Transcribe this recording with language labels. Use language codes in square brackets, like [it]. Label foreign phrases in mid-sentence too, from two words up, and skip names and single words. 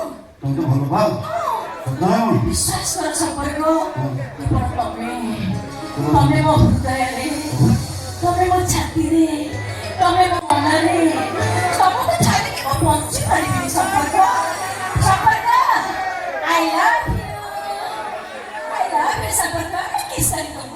[or] ତମକୁ ଭଲ ପାଅ ସତ ନା କ'ଣ ବିଶ୍ୱାସ କର ସମ୍ପର୍କ କେବଳ ତମେ ମୋ ହୃଦୟରେ ତମେ ମୋ ଛାତିରେ ତମେ ମୋ ମନରେ ତମକୁ ଛାଡ଼ିକି ମୁଁ ବଞ୍ଚି ପାରିବିନି ସମ୍ପର୍କ ସମ୍ପର୍କ [en] I love you [or] ସମ୍ପର୍କ କିସ୍ କରିବୁ